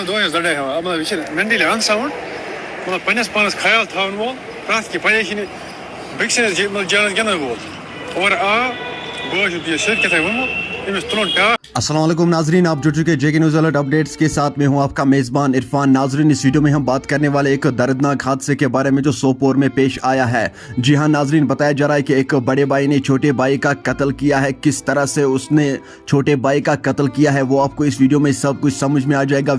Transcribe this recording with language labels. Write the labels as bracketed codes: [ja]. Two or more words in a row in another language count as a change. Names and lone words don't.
[ks] دۄہَس لڑٲے ہٮ۪وان مطلب یہِ چھِ [en] mentally unsound [ks] مطلب پنٛنِس پانَس خیال تھاوَن وول پرٛٮ۪تھ کینٛہہ پریشٲنی بیٚکہِ سٕنٛدِس مطلب جانَس گِنٛدَن وول اور آ بہٕ چھُس یہِ سیٚود کیٛاہ ووٚنمُت أمِس تُلُن ٹاس. [ur] السلام علیکم ناظرین، آپ جڑ چکے JK نیوز الرٹ اپڈیٹس کے ساتھ. میں ہوں آپ کا میزبان عرفان. ناظرین، اس ویڈیو میں ہم بات کرنے والے ایک دردناک حادثے کے بارے میں جو سوپور میں پیش آیا ہے. جی ہاں ناظرین، بتایا جا رہا ہے کہ ایک بڑے بھائی نے چھوٹے بھائی کا قتل کیا ہے. کس طرح سے اس نے چھوٹے بھائی کا قتل کیا ہے وہ آپ کو اس ویڈیو میں سب کچھ سمجھ میں آ جائے گا.